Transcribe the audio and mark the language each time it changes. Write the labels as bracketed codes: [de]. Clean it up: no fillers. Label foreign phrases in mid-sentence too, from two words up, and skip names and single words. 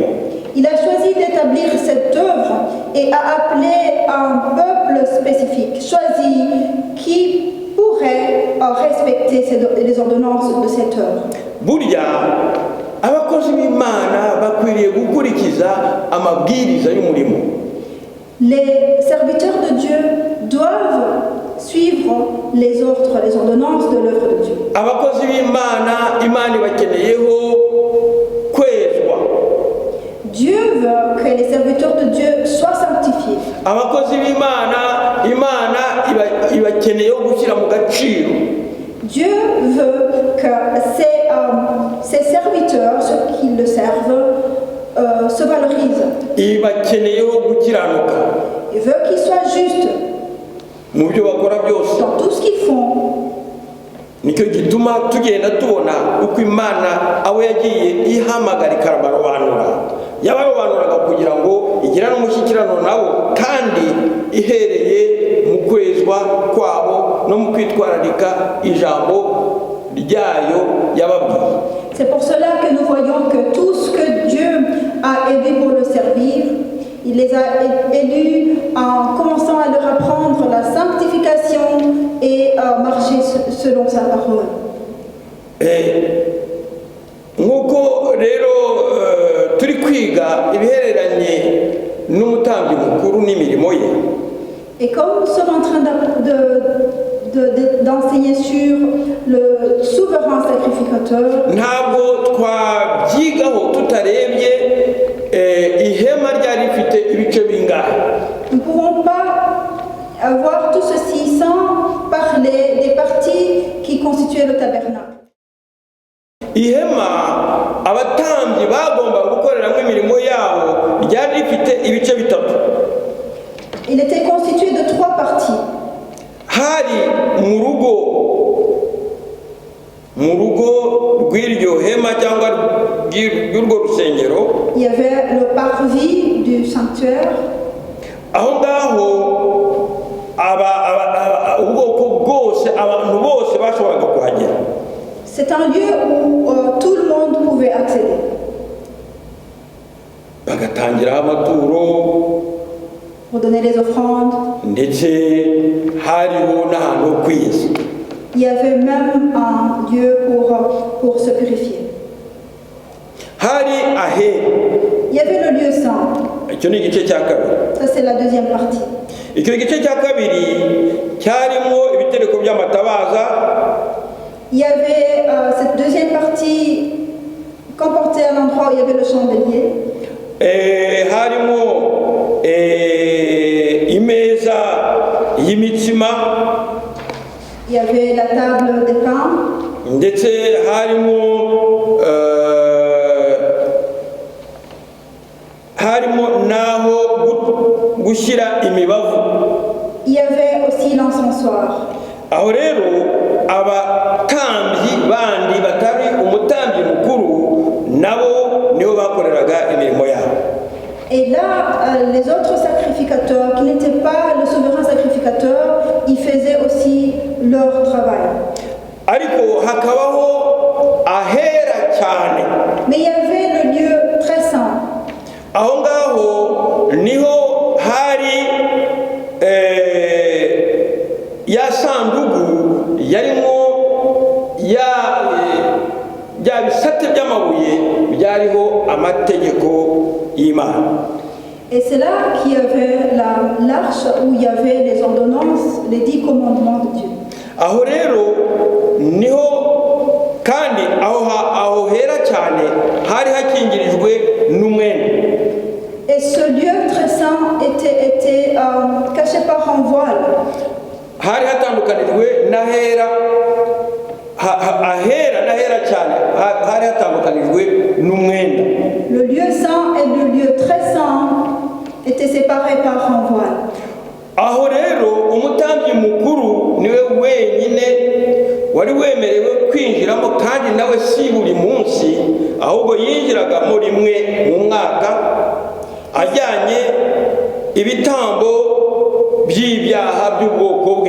[fr] Il a choisi d'établir cette œuvre et a appelé un peuple spécifique, choisi, qui pourrait respecter les ordonnances de cette œuvre. [rw] Burya abakozi b'Imana bakwiriye gukurikiza amabwiriza y'umurimo. [fr] Les serviteurs de Dieu doivent suivre les ordres, les ordonnances de l'œuvre de Dieu. [rw] Abakozi b'Imana, Imana ibakeneyeho kwezwa. [fr] Dieu veut que les serviteurs de Dieu soient sanctifiés. [rw] Abakozi b'Imana, Imana ibakeneyeho gushyira mu gaciro. [fr] Dieu veut que ses serviteurs, ceux qui le servent, se valorisent. [rw] Ibakeneyeho gukiranuka. [fr] Il veut qu'ils soient justes [rw] mu byo bakora byose. [fr] dans tout ce qu'ils font. [rw] Nicyo gituma tugenda tubona uko Imana abo yagiye ihamagara ikarabarobanura. Yabarobanuraga kugira ngo igirane umushyikirano nabo kandi ihereye mu kwezwa kwabo no mu kwitwararika ijambo ryayo yababwiye. [fr] C'est pour cela que nous voyons que tout ce que Dieu a aidé pour le servir, il les a élus en commençant à leur apprendre la sanctification et à marcher selon sa parole. [rw] Nk'uko rero turi kwiga ibihereranye n'umutambyi mukuru n'imirimo ye, [fr] Et comme nous sommes en train d'enseigner sur le souverain sacrificateur, [rw] ntabwo twabyigaho tutarebye ihema ryari rifite ibice bingahe. [fr] nous ne pourrons pas avoir tout ceci sans parler des parties qui constituaient le tabernacle. [rw] Ihema abatambyi bagomba gukoreramo imirimo yabo ryari rifite ibice bitatu. [fr] Il était constitué de 3 parties. [rw] Hari mu rugo rw'iryo hema cyangwa rw'urwo rusengero, [fr] Il y avait le parvis du sanctuaire. [rw] aho ngaho ubwoko bwose, abantu bose bashoboraga kuhagera. [fr] C'est un lieu où tout le monde pouvait accéder. [rw] Bagatangiraho amaturo, [fr] Pour donner les offrandes. [rw] ndetse hariho n'ahantu ho kwiyeza. [fr] Il y avait même un lieu pour se purifier. [rw] Hari ahera, [fr] Il y avait le lieu saint. [rw] icyo ni igice cya kabiri. [fr] Ça, c'est la deuxième partie. [rw] Icyo gice cya kabiri cyarimo ibitereko by'amatabaza. [fr] Il y avait cette deuxième partie comportait un endroit où il y avait le chandelier. [rw] Harimo imeza y'imitsima, [fr] Il y avait la table des pains. [rw] ndetse harimo naho gushyira imibavu. [fr] Il y avait aussi l'encensoir. [rw] Aho rero abatambyi bandi batari umutambyi mukuru nabo niho bakoreraga imirimo yabo. [fr] Et là, les autres sacrificateurs qui n'étaient pas le souverain sacrificateur, ils faisaient aussi leur travail. [rw] Ariko hakabaho ahera cyane. [fr] Mais il y avait le lieu très saint. [rw] Aho ngaho niho hari ya sandugu yarimo bya bisate by'amabuye byariho amategeko y'Imana. [fr] Et c'est là qu'il y avait l'arche où il y avait les ordonnances, les 10 commandements de Dieu. [rw] Aho rero niho kandi aho hera cyane hari hakingirijwe n'umwenda. [fr] Et ce lieu très saint était caché par un voile. [rw] Hari hatandukanijwe n'ahera ahera n'ahera cyane hari hatandukanijwe n'umwenda. [fr] Le lieu saint et le lieu très saint étaient séparés par un voile. [rw] Aho rero umutambyi mukuru niwe wenyine wari wemerewe kwinjiramo, kandi nawe si buri munsi, ahubwo yinjiragamo rimwe mu mwaka ajyanye ibitambo by'ibyaha by'ubwoko bwe.